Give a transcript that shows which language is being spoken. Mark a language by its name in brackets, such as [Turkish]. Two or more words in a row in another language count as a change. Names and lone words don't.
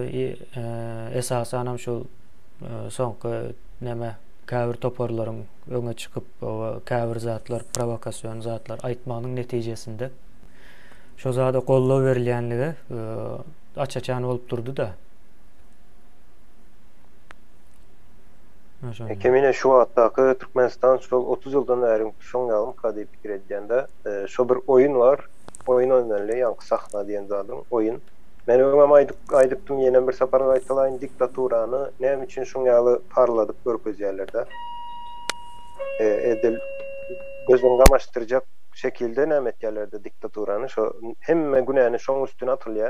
[Turkmen] Esasan hem şol soňky näme käbir toparlaryň öňe çykyp käbir zatlar, provokasiýon zatlar aýtmagyň netijesinde şo zada gollaw berilýänligi açaçan bolup durdy da. Kemine şu hattaky Türkmenistan şol 30 ýyldan bäri şoň ýalym kady pikir edýände şo bir oyun var. Oyun oynanýar, ýa-ni sahna diýen zadyň oyun. Men öňem aýdypdym ýene bir sapar aýtylaýyn diktaturany näme üçin şoň ýaly parladyp görkezýärlerde. Edil gözüň gamaşdyrjak şekilde näme etýärlerde diktaturany şo hemme günäni şoň üstüne atylýar.